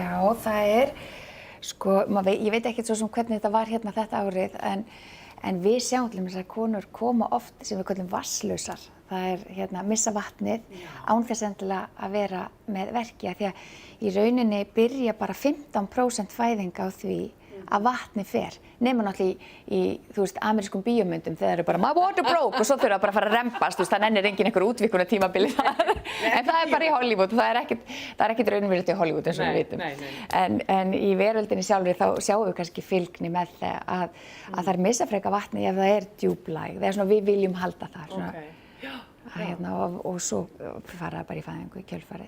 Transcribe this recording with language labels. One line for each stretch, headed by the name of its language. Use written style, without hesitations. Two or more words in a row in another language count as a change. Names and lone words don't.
Icelandic: Já, það er, ég veit ekkert svo sem hvernig þetta var hérna þetta árið en við sjáum til þess að konur koma oft sem við kallum vatnslausar. Það er missa vatnið án þess endilega að vera með verki því að í rauninni byrja bara 15% fæðinga á því að vatni fer. Nema náttúrulega í amerískum bíómyndum þegar það eru bara
English: my water broke
Icelandic: og svo þurfa bara að fara að rempast, það nennir engin einhver útvíkunar tímabili þar. En það er bara í Hollywood, það er ekkert raunverulegt í Hollywood eins og við vitum. En í veröldinni sjálfri þá sjáum við kannski fylgni með það að það er missa freka vatni ef það er djúplægð. Það er svona við viljum halda það. Og svo fara bara í fæðingu í kjölfarið.